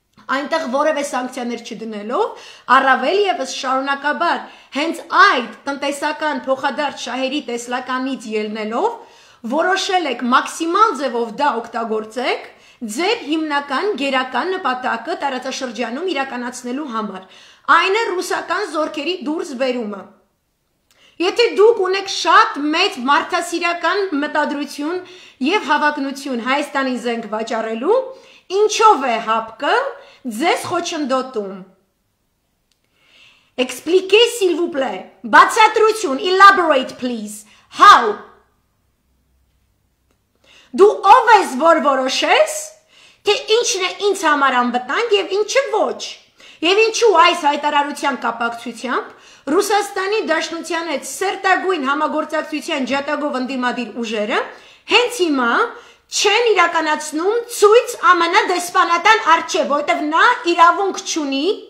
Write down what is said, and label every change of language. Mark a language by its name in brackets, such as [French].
[Armenian] Այնտեղ որևէ սանկցիաներ չդնելով, առավել եւս շարունակաբար հենց այդ տնտեսական փոխադարձ շահերի տեսլականից ելնելով, որոշել եք մաքսիմալ ձևով դա օգտագործեք ձեր հիմնական գերական նպատակը տարածաշրջանում իրականացնելու համար։ Այն է ռուսական զորքերի դուրս բերումը։ Եթե դուք ունեք շատ մեծ մարդասիրական մտադրություն եւ հավակնություն Հայաստանի զենք վաճառելու, ինչով է հապկը ձեզ խոչընդոտում։ [French] Expliquez s'il vous plaît. [Armenian] Բացատրություն, [English] elaborate please. How? [Armenian] Դու ով ես, որ որոշես, թե ինչն է ինձ համար անվտանգ եւ ինչը ոչ։ Եվ ինչու այս հայտարարության կապակցությամբ Ռուսաստանի Դաշնության հետ սերտագույն համագործակցության ջատագով ընդդիմադիր ուժերը հենց հիմա չեն իրականացնում ցույց ԱՄՆ դեսպանատան առջև, որտեղ նա իրավունք չունի